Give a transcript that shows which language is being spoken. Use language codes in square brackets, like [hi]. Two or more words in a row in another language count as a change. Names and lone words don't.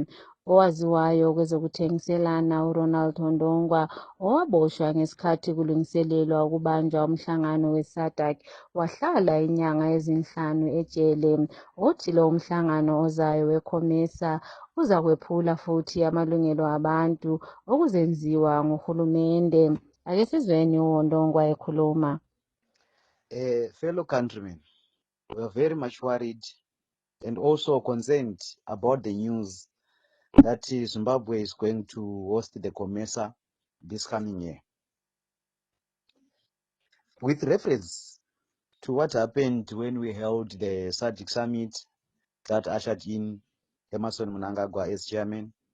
[nd] Owaziwayo kwezokuthengiselana uRonald Ndongwa owaboshwa ngesikhathi kulungiselelwa ukubanjwa umhlangano weSADC wahlala inyanga ezinhlanu ejele. Uthi lo umhlangano ozayo weCOMESA uza kwephula futhi amalungelo abantu okuzenziwa nguhulumende. Ake sizweni uWondongwa ekhuluma. [en] Fellow countrymen, we are very much worried and also concerned about the news that Zimbabwe is going to host the COMESA this coming year. With reference to what happened when we held the SADC summit that ushered in Emmerson Mnangagwa as chairman,